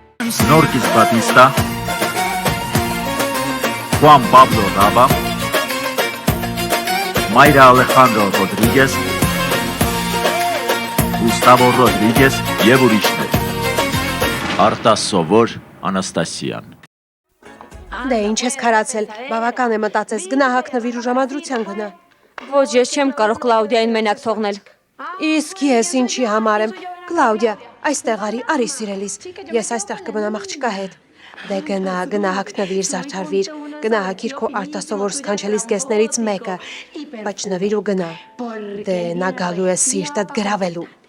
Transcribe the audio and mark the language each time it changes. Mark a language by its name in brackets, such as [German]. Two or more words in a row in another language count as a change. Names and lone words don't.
[Armenian] Norquis Batista, Juan Pablo Raba, Mayra Alejandro Rodríguez, Gustavo Rodríguez եւ ուրիշներ։ Արտասովոր Անաստասիան։ Դե ինչ ես քարացել, բավական է մտածես, գնա հագնվիր ու ժամադրության գնա։ Ոչ, ես չեմ կարող Կլաուդիային մենակ թողնել։ Իսկ ես ինչի համար եմ, Կլաուդիա, այստեղ արի սիրելիս, ես այստեղ կմնամ աղջկա հետ։ Դե գնա հագնվիր, զարդարվիր, գնա հագիր քո արտասովոր սքանչելի զգեստներից մեկը, բայց նվիր ու գնա։ Դե նա գալու է սիրտդ գրավելու։